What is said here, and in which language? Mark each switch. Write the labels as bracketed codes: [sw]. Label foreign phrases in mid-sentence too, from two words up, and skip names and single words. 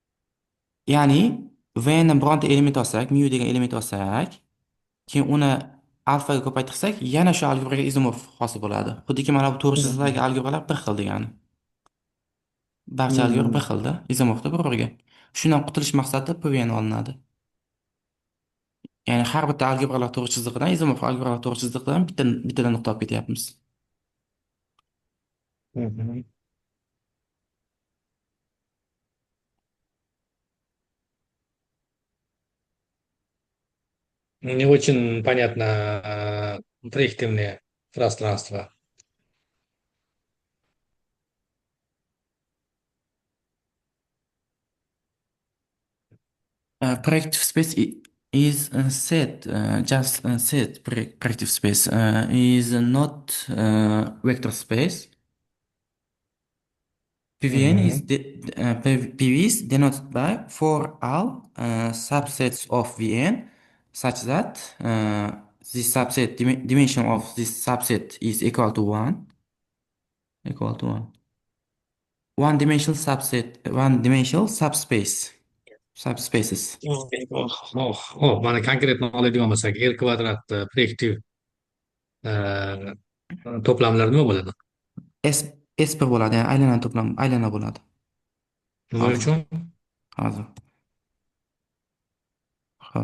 [uz] Ya'ni V ni bironta element olsak, mu degan element olsak, keyin uni alfaga ko'paytirsak, yana shu algebraga izomorf hosil bo'ladi. Xuddiki mana bu to'g'ri chiziqdagi algebralar bir xil degani. Barcha algebra bir xilda, izomorfda bir-biriga. Shundan qutulish maqsadida PVN olinadi. Ya'ni har bitta algebralar to'g'ri chiziqdan, izomorf algebralar to'g'ri chiziqdan bittadan nuqta olib ketyapmiz. [ru] Не очень понятно проективное пространство. [en] Projective space is set, just set projective space is not vector space. PVN is PV is denoted by for all subsets of VN such that this subset dimension of this subset is equal to 1. Equal to 1. One dimensional subset, one dimensional subspace. Subspaces. [uz] Mana konkretni oladigan bo'lsak, R kvadrat proyektiv to'plamlar nima bo'ladi? S1 bo'ladi, ya'ni aylana to'plam, aylana bo'ladi. Nima uchun? Hozir. Xo'p.